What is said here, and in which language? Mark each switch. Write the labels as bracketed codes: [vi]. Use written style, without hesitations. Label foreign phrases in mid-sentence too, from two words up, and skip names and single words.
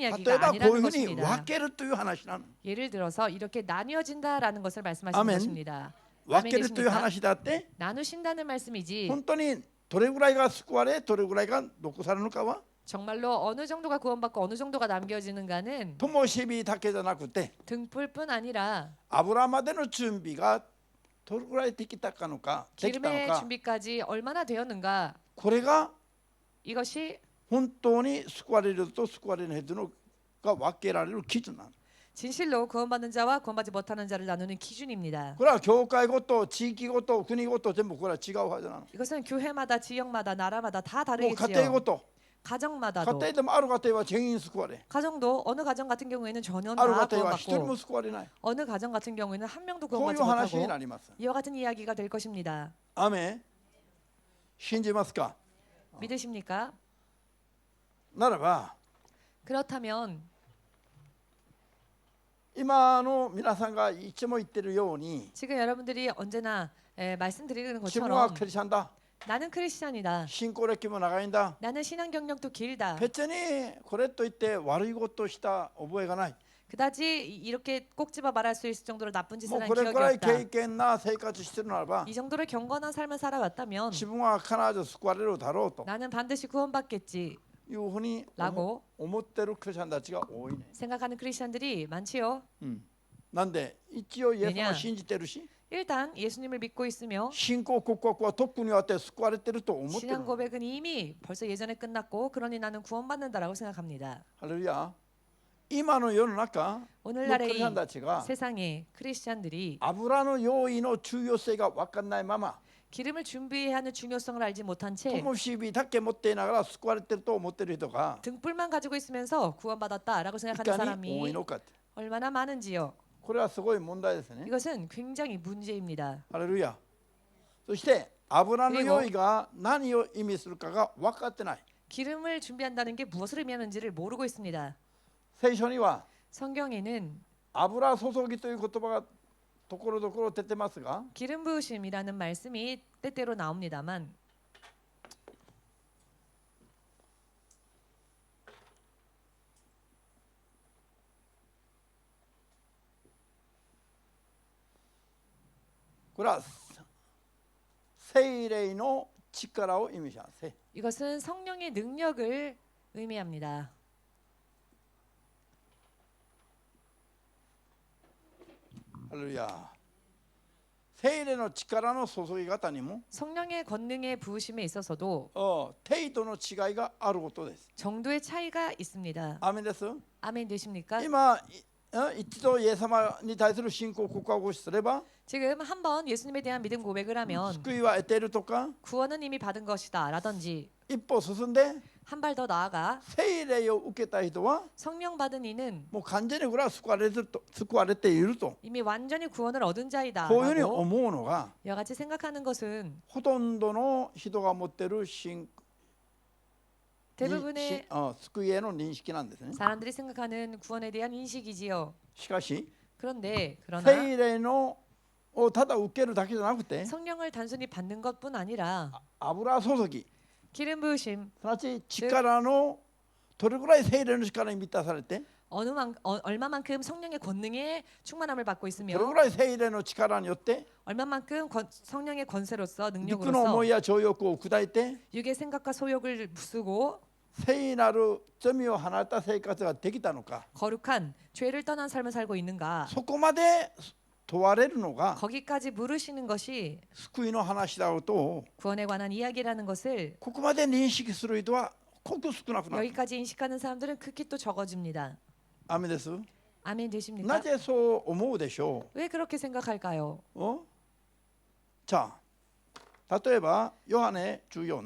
[ja] 例え [ko] 이야기가 [ja] ばこういう [ko] 아니라는 [ja] ふうに [ko] 것입니다. [ja] 分けるという話なの。 [ko] 예를 들어서 이렇게 나뉘어진다라는 것을 말씀하시는 아멘. 것입니다. [ja] 分けるという話だって [ko] 나누신다는 말씀이지 [ja] 本当にどれぐらいが救われどれぐらいが残されるのかは [ko] 정말로 어느 정도가 구원받고 어느 정도가 남겨지는가는 [ja] 灯火だけじゃなくて [ko] 등불뿐 아니라 [ja] 油までの準備がどれぐらいできたのか [ko] 기름의 준비까지 얼마나 되었는가 [ja] これが [ko] 이것이 [ja] 本当に救われると救われない人のが分けられる基準なの。 [ko] 진실로 구원받는 자와 구원받지 못하는 자를 나누는 기준입니다. [ja] これは教会ごと地域ごと国ごと全部これは違うはずなの。 [ko] 이것은 교회마다 지역마다 나라마다 다 [ja] もう家庭 [ko] 다르겠지요. [ja] ごと [ko] 가정마다도 [ja] 家庭でもある家庭は全員救われ [ko] 가정도 어느 가정 같은 경우에는 전혀 [ja] ある [ko] 다 [ja] 家庭は一人 [ko] 구원받고 [ja] も救われない [ko] 어느 가정 같은 경우에는 한 명도 [ja] こういう [ko] 구원받지 [ja] 話に [ko] 못하고 [ja] なります [ko] 이와 같은 이야기가 될 것입니다. [ja] アメン信じますか [ko] 믿으십니까? [ja] ならば [ko] 그렇다면 [ja] 今の皆さんがいつも言ってるように [ko] 지금 여러분들이 언제나 말씀드리는 [ja] 自分は [ko] 것처럼 [ja] クリスチャンだ [ko] 나는 크리스찬이다. [ja] 信仰歴も長いんだ [ko] 나는 신앙 경력도 길다. [ja] 別にこれといって悪いことをした覚えがない [ko] 그다지 이렇게 꼭 집어 말할 수 있을 정도로 나쁜 짓을 [ja] もう [ko] 한 [ja] これ [ko] 기억이 [ja] くらい [ko] 없다. [ja] 経験な生活してるならば [ko] 이 정도로 경건한 삶을 살아왔다면 [ja] 自分は必ず救われるだろうと [ko] 나는 반드시 구원받겠지 [ja] いうふうに [ko] 라고 [ja] 思ってるクリスチャンたちが多いね、 [ko] 생각하는 크리스찬들이 많지요. [ja] なんで一応イエス様を [ko] 왜냐 [ja] 信じてるし [ko] 일단 예수님을 믿고 있으며 [ja] 信仰告白はとっくにあって救われてると思ってる [ko] 신앙 고백은 이미 벌써 예전에 끝났고 그러니 나는 구원받는다라고 생각합니다. [ja] ハレルヤ今の世の中のクリ [ko] 오늘날의 [ja] スチャンたちが [ko] 세상의 크리스찬들이 [ja] 油の用意の重要性が分かんないまま [ko] 기름을 준비해야 하는 중요성을 알지 못한 채 [ja] 灯火だけ持っていながら救われてると思ってる人が [ko] 등불만 가지고 있으면서 구원받았다라고 [ja] い [ko] 생각하는 [ja] かに多い [ko] 사람이 [ja] のかって [ko] 얼마나 많은지요. [ja] これはすごい問題ですね [ko] 이것은 굉장히 문제입니다. [ja] ハレルヤそして油の用意が何を意味するかが分かってない [ko] 기름을 준비한다는 게 무엇을 의미하는지를 모르고 있습니다. [ja] 聖書には [ko] 성경에는 [ja] 油注ぎという言葉がところどころ出てますが [ko] 기름 부으심이라는 말씀이 때때로 나옵니다만 [ja] これは聖霊の力を意味します。 [ko] 이것은 성령의 능력을 의미합니다. [ja] ハレルヤ聖霊の力の注ぎ方にも [ko] 성령의 권능의 부으심에 있어서도 [ja] 程度の違いがあることです。 [ko] 정도의 차이가 있습니다. [ja] アーメンです。 [ko] 아멘 되십니까? [ja] 今一度イエス様に対する信仰告白をすれば [ko] 지금 한번 예수님에 대한 믿음 고백을 하면 [ja] 救いは得ているとか [ko] 구원은 이미 받은 것이다 라든지 [ja] 一歩進んで [ko] 한 발 더 나아가 [ja] 聖霊を受けた人は [ko] 성령 받은 이는 [ja] もう完全にこれは救われていると [ko] 이미 완전히 구원을 얻은 자이다 [ja] こういうふうに [ko] 라고 [ja] 思うのが [ko] 이와 같이 생각하는 것은 [ja] ほとんどの人が持っている [ko] 대부분의 [ja] 救いへの認識なんですね。 [ko] 사람들이 생각하는 구원에 대한 인식이지요. [ja] しかし [ko] 그런데 그러나 [ja] 聖霊のをただ受けるだけじゃなくて [ko] 성령을 단순히 받는 것뿐 아니라 [ja] 油注ぎ [ko] 기름 부으심 [ja] すなわち力のどれぐらい聖霊の力に満たされて [ko] 얼마만큼 성령의 권능에 충만함을 받고 [ja] どれ [ko] 있으며 [ja] ぐらい聖霊の力によって [ko] 얼마만큼 성령의 권세로서 [ja] 肉の [ko] 능력으로서 [ja] 思いや情欲を砕いて [ko] 육의 생각과 소욕을 부수고 [ja] 聖なる罪を離れた生活ができたのか [ko] 거룩한 죄를 떠난 삶을 살고 있는가 [ja] そこまで問われるのが [ko] 거기까지 물으시는 것이 [ja] 救いの話だろうと [ko] 구원에 관한 이야기라는 것을 [ja] ここまで認識する人はごく少なくなる。 [ko] 여기까지 인식하는 사람들은 극히 또 적어집니다. [ja] アメです。 [ko] 아멘 되십니까? [ja] なぜそう思うでしょ [ko] 왜 그렇게 생각할까요? [ja] うじゃあ例えばヨハネ14